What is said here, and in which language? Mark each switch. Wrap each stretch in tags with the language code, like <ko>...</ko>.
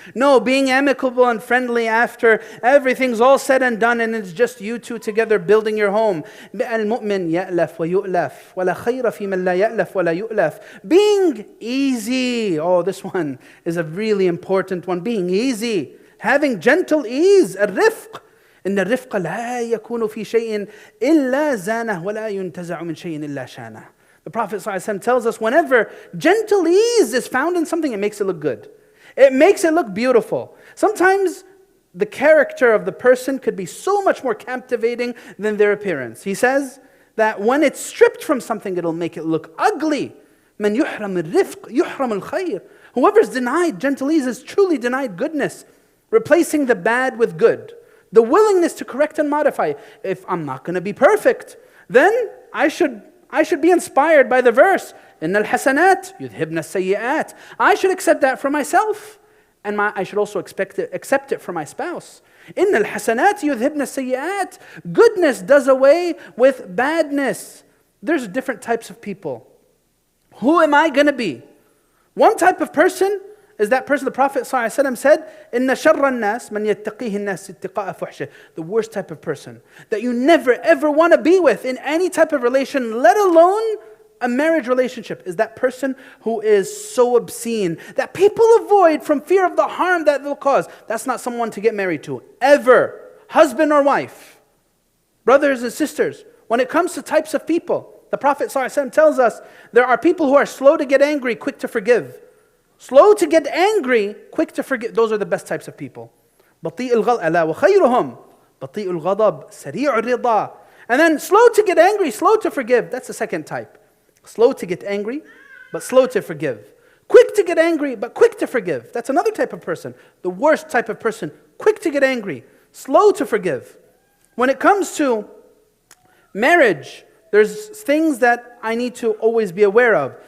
<en>No, being amicable and friendly after everything's all said and done and it's just you two together building your home.</en> <ar>الْمُؤْمِنْ يَأْلَفْ وَيُؤْلَفْ وَلَا خَيْرَ فِي مَنْ لَا يَأْلَفْ وَلَا يُؤْلَفْ.</ar> <en>Being easy. Oh, this one is a really important one. Being easy. Having gentle ease. الرِّفْق.</en> <ar>إن الرفق لا يكون في شيء إلا زانه ولا ينتزع من شيء إلا شانه.</ar> <en>The Prophet ﷺ tells us whenever gentle ease is found in something, it makes it look good. It makes it look beautiful. Sometimes the character of the person could be so much more captivating than their appearance. He says that when it's stripped from something, it'll make it look ugly.</en> <ar>من يحرم الرفق يحرم الخير.</ar> <en>Whoever's denied gentle ease is truly denied goodness, replacing the bad with good. The willingness to correct and modify. If I'm not going to be perfect, then I should be inspired by the verse,</en> <ar>إن الحسنات يذهبن السيئات.</ar> <en>I should accept that for myself, and I should also accept it for my spouse.</en> <ar>إن الحسنات يذهبن السيئات.</ar> <en>Goodness does away with badness. There's different types of people. Who am I going to be? One type of person is that person the Prophet ﷺ said,</en> <ar>إِنَّ شَرَّ النَّاسِ مَنْ يَتَّقِيهِ النَّاسِ اتِّقَاءَ فُحْشِهِ.</ar> <en>The worst type of person that you never ever want to be with in any type of relation, let alone a marriage relationship, is that person who is so obscene that people avoid from fear of the harm that they'll cause. That's not someone to get married to, ever. Husband or wife, brothers and sisters, when it comes to types of people, the Prophet ﷺ tells us there are people who are slow to get angry, quick to forgive. Slow to get angry, quick to forgive. Those are the best types of people.</en> <ar>بطيء الغضب ألا وخيرهم بطيء الغضب سريع الرضا.</ar> <en>And then slow to get angry, slow to forgive. That's the second type. Slow to get angry, but slow to forgive. Quick to get angry, but quick to forgive. That's another type of person. The worst type of person. Quick to get angry, slow to forgive. When it comes to marriage, there's things that I need to always be aware of.</en>